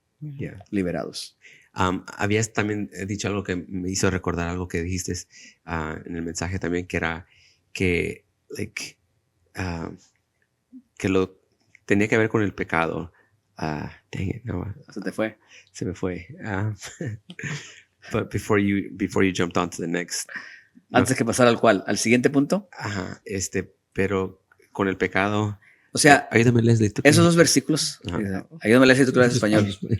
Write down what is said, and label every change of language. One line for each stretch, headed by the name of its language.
English: Yeah.
Spanish: liberados. Habías también dicho algo que me hizo recordar algo que dijiste en el mensaje también, que era que, like, que lo tenía que ver con el pecado.
English: Dang it, no,
Spanish: Se te fue. se me fue.
English: But before you jumped on to the next.
Spanish: Antes de que pasara al cual, al siguiente punto. Ajá, pero con el pecado. O sea, Ayúdame, Leslie. ¿tú qué? esos 2 versículos. Ajá. Ayúdame a leer si tú hablas español.